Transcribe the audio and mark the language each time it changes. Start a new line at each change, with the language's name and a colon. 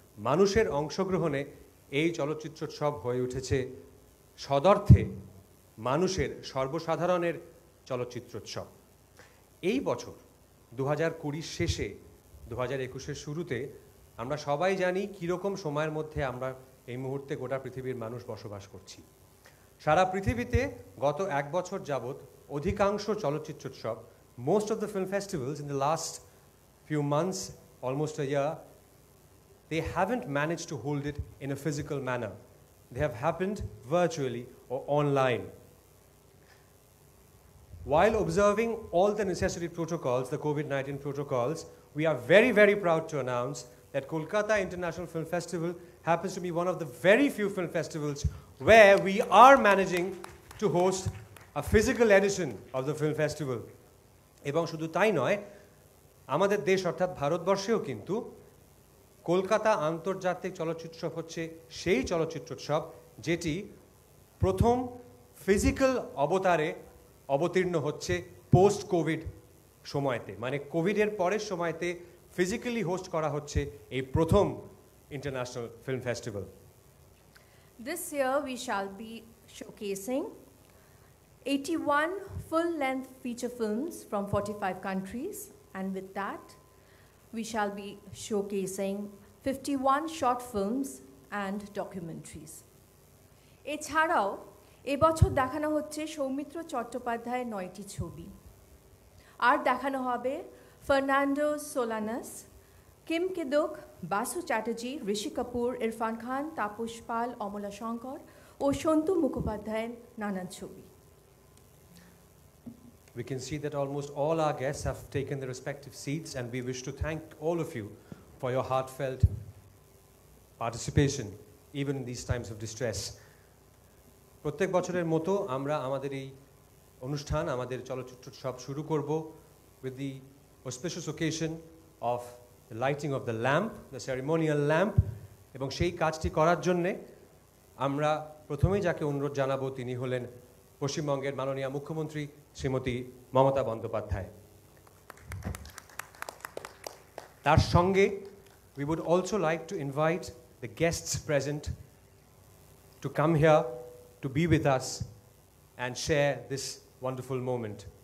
Bangla: মানুষের অংশগ্রহণে এই চলচ্চিত্রোৎসব হয়ে উঠেছে সদর্থে মানুষের, সর্বসাধারণের চলচ্চিত্রোৎসব। এই বছর 2020 শেষে 2021 শুরুতে আমরা সবাই জানি কীরকম সময়ের মধ্যে আমরা এই মুহূর্তে গোটা পৃথিবীর মানুষ বসবাস করছি। সারা পৃথিবীতে গত এক বছর যাবৎ অধিকাংশ চলচ্চিত্রোৎসব,
English: most of the film festivals in the last few months, almost a year, they haven't managed to hold it in a physical manner. They have happened virtually or online. While observing all the necessary protocols, the COVID-19 protocols, we are very, very proud to announce that Kolkata International Film Festival happens to be one of the very few film festivals where we are managing to host a physical edition of the film festival.
Bangla: এবং শুধু তাই নয়, আমাদের দেশ অর্থাৎ ভারতবর্ষেও কিন্তু কলকাতা আন্তর্জাতিক চলচ্চিত্রোৎসব হচ্ছে সেই চলচ্চিত্রোৎসব যেটি প্রথম ফিজিক্যাল অবতারে অবতীর্ণ হচ্ছে পোস্ট কোভিড সময়তে, মানে কোভিডের পরের সময়তে ফিজিক্যালি হোস্ট করা হচ্ছে এই প্রথম international film festival.
English: This year we shall be showcasing 81 full-length feature films from 45 countries, and with that we shall be showcasing 51 short films and documentaries.
Bangla: এছাড়াও এবছর দেখানো হচ্ছে সৌমিত্র চট্টোপাধ্যায়ের 9টি ছবি, আর দেখানো হবে ফার্নান্ডো সোলানাস, কিম কিদুক, বাসু চ্যাটার্জি, ঋষি কাপুর, ইরফান খান, তাপস পাল, অমলা শঙ্কর ও সন্তু মুখোপাধ্যায়ের নানান ছবি।
English: We can see that almost all our guests have taken their respective seats, and we wish to thank all of you for your heartfelt participation, even in these times of distress.
Bangla: প্রত্যেক বছরের মতো আমরা আমাদের এই অনুষ্ঠান, আমাদের চলচ্চিত্রোৎসব শুরু করব
English: with the auspicious occasion of the lighting of the lamp, the ceremonial lamp,
Bangla: এবং সেই কাজটি করার জন্যে আমরা প্রথমেই যাকে অনুরোধ জানাবো তিনি হলেন পশ্চিমবঙ্গের মাননীয় মুখ্যমন্ত্রী শ্রীমতী মমতা বন্দ্যোপাধ্যায়। তার সঙ্গে
English: we would also like to invite the guests present to come here to be with us and share this wonderful moment.